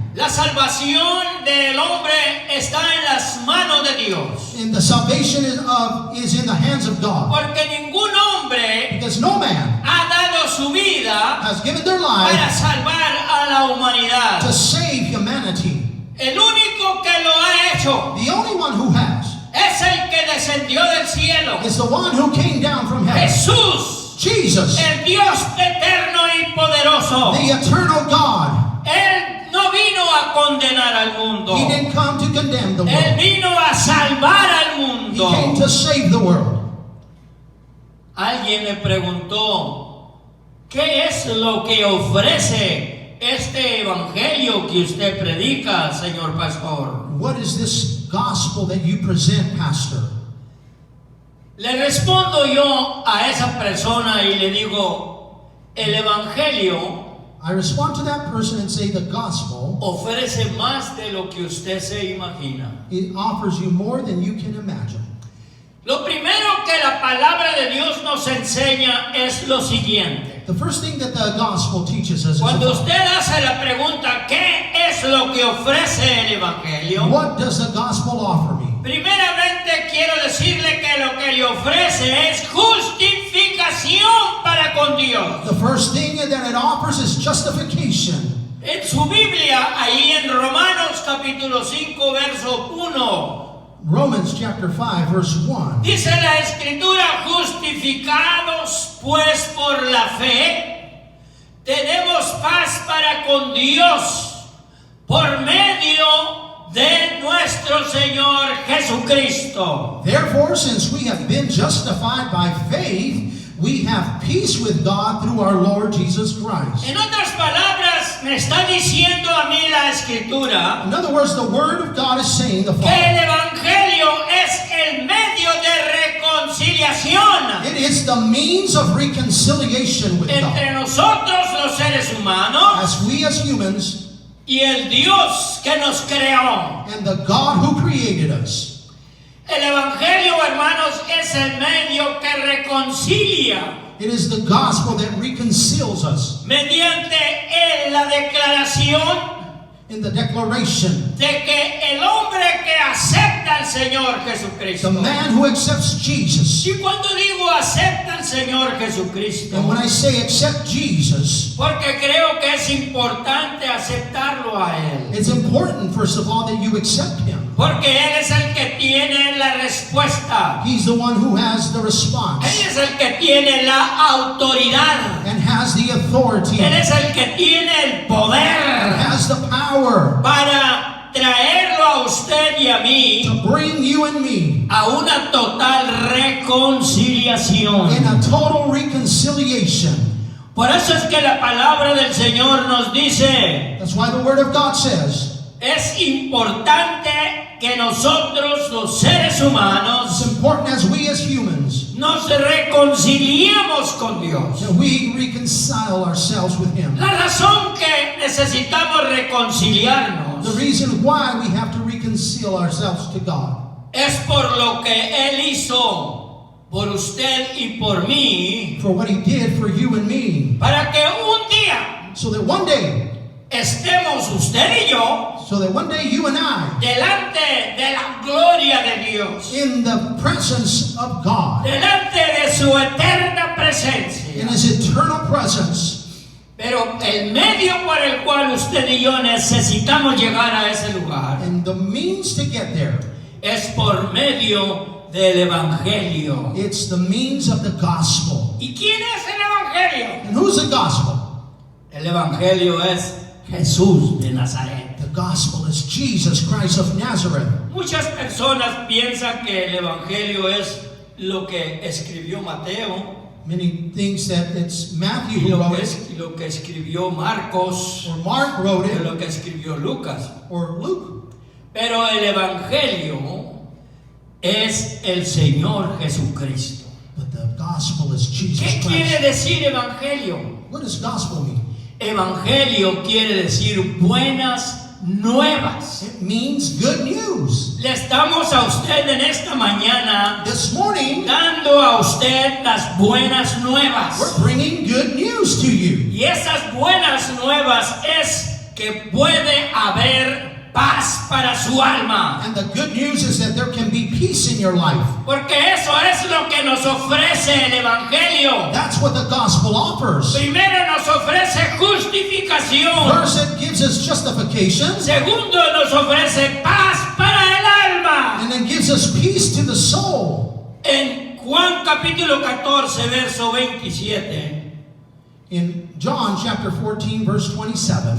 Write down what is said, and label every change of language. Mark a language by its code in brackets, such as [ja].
[es] La salvación del hombre está en las manos de Dios. [en] And the salvation is in the hands of God. [es] Porque ningún hombre [en] Because no man [es] ha dado su vida [en] has given their [es] para [en] life [es] salvar a la [en] to [es] humanidad. [en] save humanity. [es] El único que lo ha hecho [en] The only one who has [es] es el que descendió del cielo. [en] is the one who came down from heaven. [es] Jesús, [en] Jesus, [es] el Dios eterno y poderoso. [en] the eternal God. [es] Él no vino a condenar al mundo. [en] He didn't come to condemn the [es] Él [en] world. [es] vino a salvar al [en] He [es] mundo. [en] came to save the world. [es] Alguien me preguntó, ¿qué es lo que ofrece este evangelio que usted predica, señor pastor? [en] What is this gospel that you present, Pastor? [es] Le respondo yo a esa persona y le digo, el evangelio [en] I respond to that person and say the gospel, [es] ofrece más de lo que usted se imagina. [en] it offers you more than you can imagine. [es] Lo primero que la palabra de Dios nos enseña es lo siguiente. [en] The first thing that the gospel teaches us is [es] Cuando [en] about, [es] usted hace la pregunta, ¿qué es lo que ofrece el evangelio? [en] what does the gospel offer me? [es] Primeramente quiero decirle que lo que le ofrece es justificación para con Dios. [en] The first thing that it offers is justification. [es] En su Biblia, ahí en Romanos capítulo 5, verso 1, [en] Romans chapter 5 verse 1. [es] dice la Escritura, justificados pues por la fe, tenemos paz para con Dios por medio de nuestro Señor Jesucristo. [en] Therefore, since we have been justified by faith, we have peace with God through our Lord Jesus Christ. [es] En otras palabras, me está diciendo a mí la Escritura [en] In other words, the word of God is saying the [es] que [en] following. [es] el Evangelio es el medio de reconciliación [en] It is the means of reconciliation with [es] entre nosotros los seres humanos [en] As we as humans [es] y el Dios que nos creó. [en] and the God who created us. [es] El Evangelio, hermanos, es el medio que reconcilia [en] It is the gospel that reconciles us [es] mediante la declaración [en] in the declaration. [es] de que el hombre que acepta al Señor [en] The [es] Jesucristo. [en] man who accepts Jesus. [es] Y cuando digo acepta al Señor Jesucristo, [en] And when I say accept Jesus, [es] porque creo que es importante aceptarlo a Él. [en] it's important, first of all, that you accept Him. [es] Porque Él es el que tiene la respuesta. [en] He's the one who has the [es] Él [en] response [es] es el que tiene la autoridad. [en] and has the authority, [es] Él es el que tiene el poder [en] has the power [es] para traerlo a usted y a mí [en] to bring you and me [es] a una total reconciliación. [en] in a total reconciliation. [es] Por eso es que la palabra del Señor nos dice, [en] That's why the Word of God says [es] es importante que nosotros los seres humanos [en] it's important as we as humans [es] nos reconciliemos con Dios. [en] that we reconcile ourselves with Him. [es] La razón que necesitamos reconciliarnos [en] The reason why we have to reconcile ourselves to God [es] es por lo que Él hizo por usted y por mí, [en] for what He did for you and me, [es] para que un día [en] so that one day [es] estemos usted y yo [en] you and I, [es] delante de la gloria de Dios, [en] in the presence of God, [es] delante de su eterna presencia. [en] in His eternal presence. [es] Pero el medio por el cual usted y yo necesitamos llegar a ese lugar [en] And the means to get there, [es] es por medio del Evangelio. [en] it's the means of the gospel. [es] ¿Y quién es el Evangelio? [en] And who's the gospel? [es] El Evangelio es Jesús de Nazaret. [en] The gospel is Jesus Christ of Nazareth. [es] Muchas personas piensan que el Evangelio es lo que escribió Mateo, [en] Many thinks that it's Matthew [es] y [en] who [es] lo [en] wrote [es] que, [en] it, [es] lo que escribió Marcos, [en] or Mark wrote [es] y [en] it, [es] lo que escribió Lucas. [en] or Luke. [es] Pero el Evangelio es el Señor Jesucristo. [en] But the gospel is Jesus [es] ¿Qué quiere [en] Christ. [es] decir Evangelio? [en] What does gospel mean? [es] Evangelio quiere decir buenas nuevas. [en] It means good news. [es] Le estamos a usted en esta mañana [en] This morning, [es] dando a usted las buenas nuevas. [en] we're bringing good news to you. [es] Y esas buenas nuevas es que puede haber paz para su alma. [en] And the good news is that there can be peace in your life. [es] Porque eso es lo que nos ofrece el Evangelio. [en] That's what the gospel offers. [es] Primero nos ofrece justificación. [en] First, it gives us justification, [es] Segundo nos ofrece paz para el alma. [en] and then gives us peace to the soul. [es] En Juan capítulo 14, verso 27, [en] In John chapter 14, verse 27,